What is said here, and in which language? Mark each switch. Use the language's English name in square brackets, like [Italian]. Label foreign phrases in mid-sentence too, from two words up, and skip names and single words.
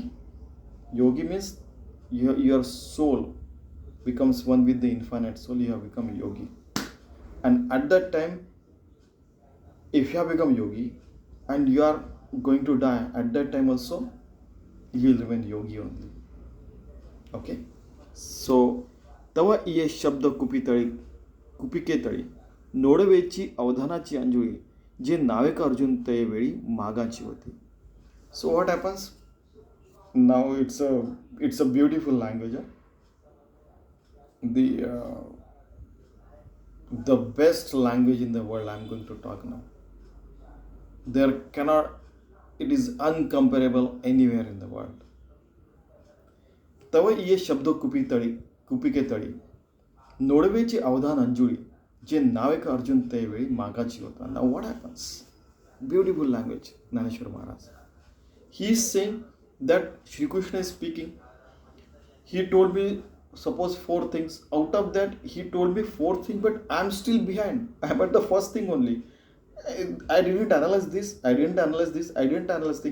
[English] Yogi means your soul becomes one with the infinite soul. You have become yogi. And at that time, if you have become yogi and you are going to die, at that time also, you will remain yogi only. Okay? So, [Marathi] तव ये शब्द कुपिके तळी नोडवेची अवधानाची अंजुळी जे नावेक अर्जुन तये वेळी मागाची होती. [English] So what happens? Now it's a beautiful language. The best language in the world I'm going to talk now. It is uncomparable anywhere in the world. [Marathi] तव ये शब्द कुपिके तळी नोडवेची अवधान अंजुळी जे नावेक अर्जुन तये वेळी मागाची होता. [English] Now what happens? Beautiful language, Dnyaneshwari Maharaj. He is saying that Shri Krishna is speaking. He told me, suppose 4 things. Out of that, he told me 4 things, but I am still behind. I am at the first thing only. I didn't analyze this. I didn't analyze this.